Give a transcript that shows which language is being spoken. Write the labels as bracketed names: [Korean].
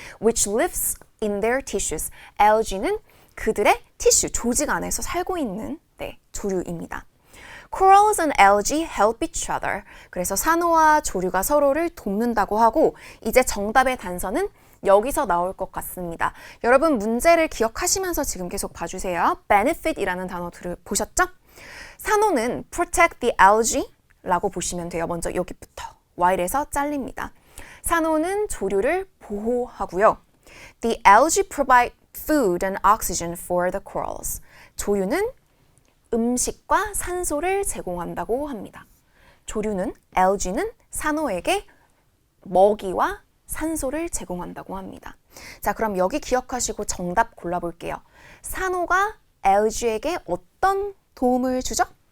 [English] which lives in their tissues. [Korean] algae는 그들의 티슈, 조직 안에서 살고 있는 조류입니다. [English] Corals and algae help each other. [Korean] 그래서 산호와 조류가 서로를 돕는다고 하고 이제 정답의 단서는 여기서 나올 것 같습니다. 여러분 문제를 기억하시면서 지금 계속 봐주세요. benefit이라는 단어 보셨죠? 산호는 [English] protect the algae [Korean] 라고 보시면 돼요. 먼저 여기부터 while에서 잘립니다. 산호는 조류를 보호하고요. [English] The algae provide food and oxygen for the corals. [Korean] 조류는 음식과 산소를 제공한다고 합니다. 조류는, algae는 산호에게 먹이와 산소를 제공한다고 합니다. 자, 그럼 여기 기억하시고 정답 골라볼게요. 산호가 algae에게 어떤 도움을 주죠?